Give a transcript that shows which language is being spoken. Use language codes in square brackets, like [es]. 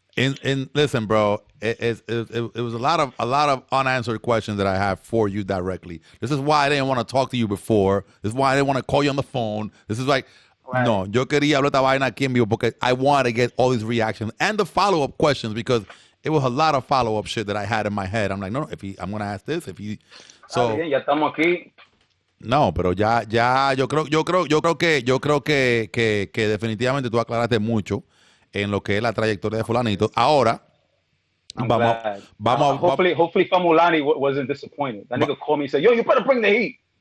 [en] And listen, bro, it was a lot of unanswered questions that I have for you directly. This is why I didn't want to talk to you before. This is why I didn't want to call you on the phone. This is like, right. [es] No, yo quería hablar esta vaina aquí en vivo porque [en] I wanted to get all these reactions and the follow-up questions because it was a lot of follow-up shit that I had in my head. I'm like, no, I'm going to ask this. So [es] ya estamos aquí. No, pero ya, yo creo que definitivamente tú aclaraste mucho en lo que es la trayectoria de Fulanito. Ahora, vamos. [en] Hopefully Famulani wasn't disappointed. That nigga called me and said, "Yo, you better bring the heat."